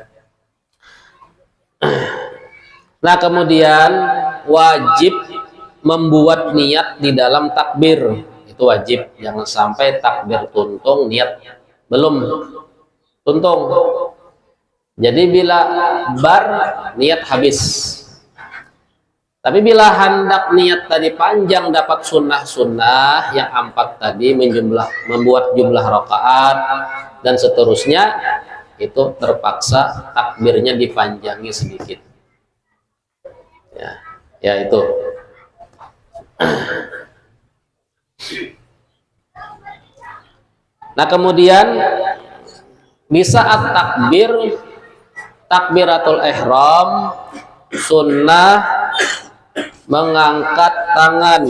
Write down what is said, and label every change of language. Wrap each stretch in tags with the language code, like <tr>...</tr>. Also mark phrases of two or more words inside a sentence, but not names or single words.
<id>Nah, kemudian wajib membuat niat di dalam takbir, itu wajib. Jangan sampai takbir tuntung niat belum tuntung. Jadi bila bar niat habis. Tapi bila hendak niat tadi panjang dapat sunnah-sunnah yang 4 tadi, membuat jumlah rakaat dan seterusnya, itu terpaksa takbirnya dipanjangi sedikit. Ya itu. Nah, kemudian di saat takbiratul ihram sunnah mengangkat tangan.</id>